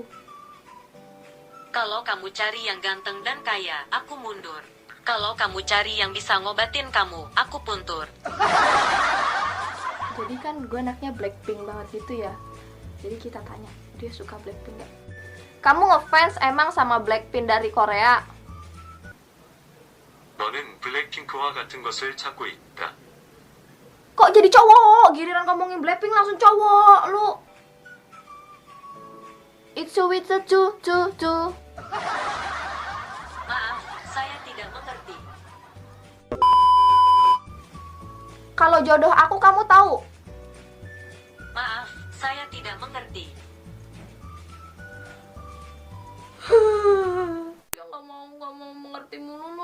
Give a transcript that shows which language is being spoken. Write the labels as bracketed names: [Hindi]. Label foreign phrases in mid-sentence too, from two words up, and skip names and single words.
[Indonesian] Kalau kamu cari yang ganteng dan kaya, aku mundur. Kalau kamu cari yang bisa ngobatin kamu, aku puntur. Jadi kan gue anaknya Blackpink banget gitu ya. Jadi kita tanya, dia suka Blackpink gak? Kamu ngefans emang sama Blackpink dari Korea? [Korean] 너는 블랙핑크와 같은 것을 찾고 있다. [Indonesian] Kok jadi cowok? Giliran ngomongin Blackpink langsung cowok, lu. [English] It's a cu. [Indonesian] Maaf, saya tidak mengerti. Kalau jodoh aku kamu tahu. Maaf, saya tidak mengerti. Ya nggak mau mengerti mulu lu.